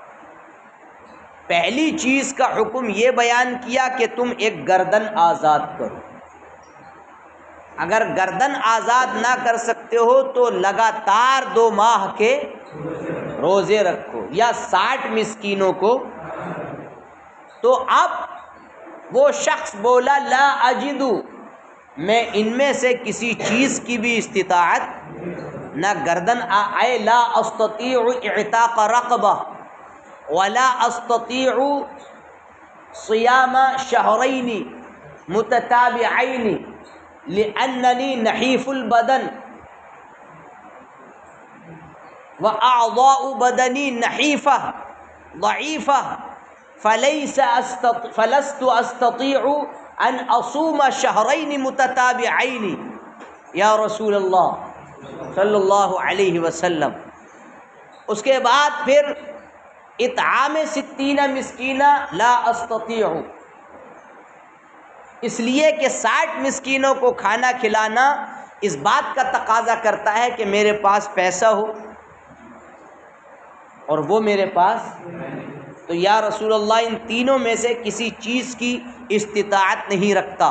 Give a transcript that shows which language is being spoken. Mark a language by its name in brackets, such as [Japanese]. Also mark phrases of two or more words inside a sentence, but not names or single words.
[Urdu] پہلی چیز کا حکم یہ بیان کیا کہ تم ایک گردن آزاد کرو، اگر گردن آزاد نہ کر سکتے ہو تو لگاتار 2 ماہ کے روزے رکھو یا 60 مسکینوں کو۔ تو اب وہ شخص بولا [Arabic] لا اجدو، [Urdu] میں ان میں سے کسی چیز کی بھی استطاعت نہ گردن آئے، [Arabic] لا استطیع اعتاق رقبہ ولا استطیع صیام شہرین متتابعین لأننی نحیف البدن واعضاء بدنی نحیفہ ضعیفہ فلست استطیع ان اصوم شہرین متتابعین یا رسول اللہ صلی اللہ علیہ وسلم۔ [Urdu] اس کے بعد پھر [Arabic] اطعام 60 مسکینہ لا استطیع، [Urdu] اس لیے کہ 60 مسکینوں کو کھانا کھلانا اس بات کا تقاضا کرتا ہے کہ میرے پاس پیسہ ہو اور وہ میرے پاس، تو [Arabic] یا رسول اللہ [Urdu] ان تینوں میں سے کسی چیز کی استطاعت نہیں رکھتا۔